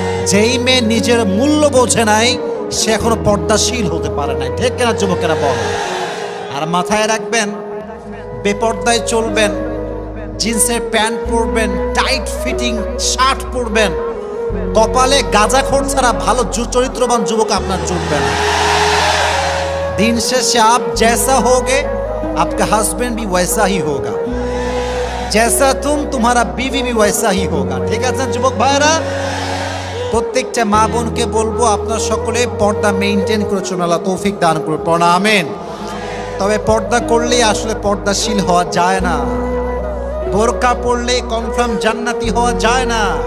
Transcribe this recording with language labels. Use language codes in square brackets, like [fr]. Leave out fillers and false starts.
[bn] যেই মেয়ে নিজের মূল্য বোঝে নাই সে এখনো পর্দাশীল হতে পারে নাই। ঠিক কিনা যুবকেরা বল? আর মাথায় রাখবেন, বেপর্দায় চলবেন, জিন্সের প্যান্ট পরবেন, টাইট ফিটিং শার্ট পরবেন, কপালে গাঁজাখোর ছাড়া ভালো চরিত্রবান যুবক আপনার জুটবে না। दिन शेषे [hi] आप जैसा होगे आपका हस्बैंड भी वैसा ही होगा, जैसा तुम तुम्हारा बीवी भी वैसा ही होगा। [bn] ठीक আছে যুবক ভাইরা, প্রত্যেকটা মা বোনকে বলবো আপনারা সকলে পর্দা মেইনটেইন করে চলুন, আল্লাহ তৌফিক দান করুন, পড়া আমিন। তবে পর্দা করলেই আসলে পর্দাশীল হওয়া যায় না, বোরকা পরলে কনফার্ম জান্নাতি হওয়া যায় না।